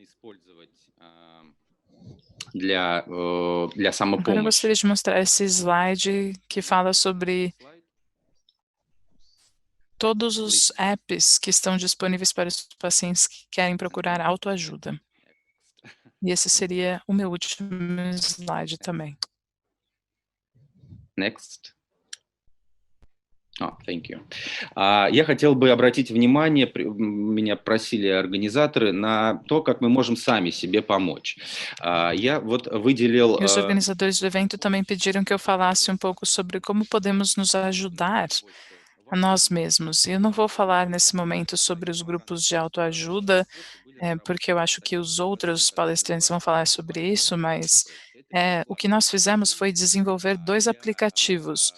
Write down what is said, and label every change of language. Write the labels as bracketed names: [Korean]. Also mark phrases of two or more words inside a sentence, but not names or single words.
[Portuguese] Agora eu gostaria de mostrar esse slide que fala sobre todos os apps que estão disponíveis para os pacientes que querem procurar autoajuda. E esse seria o meu último slide também. [English] Next. Thank you. [Russian] Я хотел бы обратить внимание, меня просили организаторы, на то, как мы можем сами себе помочь. Я вот выделил... [Portuguese] E os organizadores do evento também pediram que eu falasse um pouco sobre como podemos nos ajudar a nós mesmos. E eu não vou falar nesse momento sobre os grupos de autoajuda, porque eu acho que os outros palestrantes vão falar sobre isso, mas o que nós fizemos foi desenvolver 2 aplicativos.